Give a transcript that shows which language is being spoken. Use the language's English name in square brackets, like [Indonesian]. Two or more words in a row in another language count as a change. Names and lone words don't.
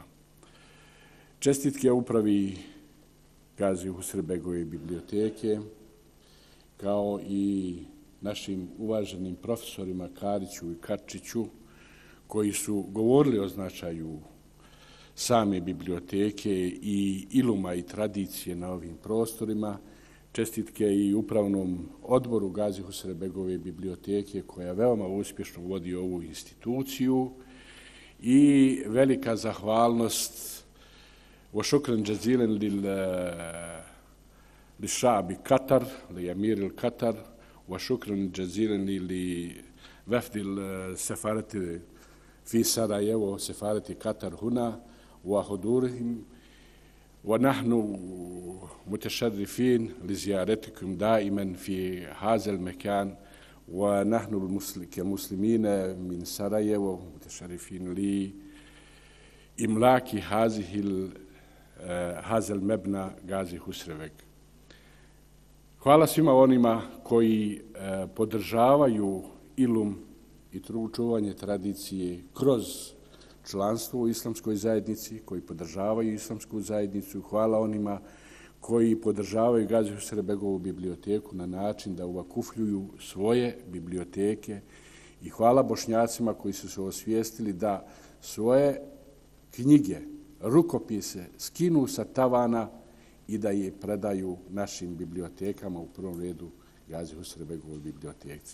[Bosnian] Čestitke upravi Gazi Husrebegove biblioteke, kao i našim uvaženim profesorima Kariću i Karčiću, koji su govorili o značaju same biblioteke i iluma i tradicije na ovim prostorima. Čestitke i upravnom odboru Gazi Husrebegove biblioteke, koja veoma uspješno vodi ovu instituciju, i velika zahvalnost [Arabic] وشكرا جزيلا للشعب قطر لأمير القطر وشكرا جزيلا لوفد السفارة في سراييفو سفارة قطر هنا وحضورهم ونحن متشرفين لزيارتكم دائما في هذا المكان ونحن كمسلمين من سراييفو متشرفين لإملاك هذا المبنى Gazi Husreveg. [Bosnian] Hvala svima onima koji podržavaju ilum i čuvanje tradicije kroz članstvo u islamskoj zajednici, koji podržavaju islamsku zajednicu. Hvala onima koji podržavaju Gazi Husrebegovu biblioteku na način da uvakufljuju svoje biblioteke, i hvala Bošnjacima koji su se osvijestili da svoje knjige, rukopise skinu sa tavana i da je predaju našim bibliotekama, u prvom redu Gazi Husrebegovoj biblioteci.